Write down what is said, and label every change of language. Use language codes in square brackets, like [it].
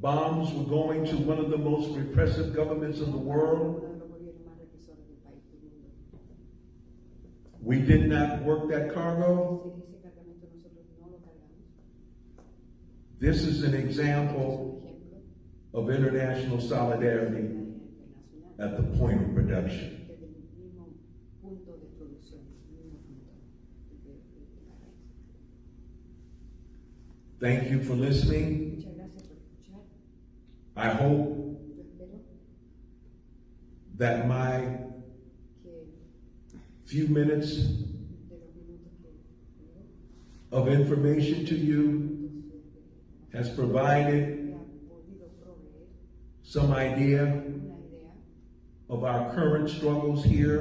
[en] bombs were going to one of the most repressive governments in the world. [es] uno de los gobiernos más represores del país del mundo. [en] We did not work that cargo. [es] Ese cargamento nosotros no lo cargamos. [en] This is an [es] Es [en] example [es] un ejemplo [en] of international solidarity [es] internacional [en] at the point of production. [es] desde el mismo punto de producción, el mismo punto de la raíz. [en] Thank you for listening. [es] Muchas gracias por escuchar. [en] I hope [es] Yo espero [en] that my [es] que [en] few minutes [es] de los minutos que tengo, [en] of information to you has provided [es] me han podido proveer [en] some idea [es] una idea [en] of our current struggles here